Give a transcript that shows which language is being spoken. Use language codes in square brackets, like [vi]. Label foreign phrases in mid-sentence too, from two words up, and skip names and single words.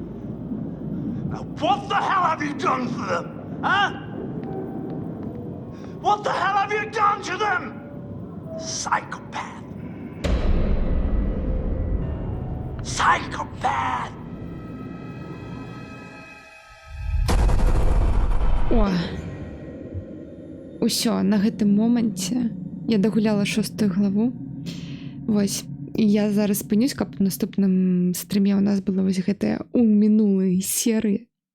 [en] Now what the hell have you done for them? Huh? What the hell have you done to them? Psychopath. Psychopath. [be] О, усё, на гэтым моманце я дагуляла 6 главу. Вось, і я зараз спынюсь, каб у наступным стрыме у нас было вось гэтае у мінулай серыі.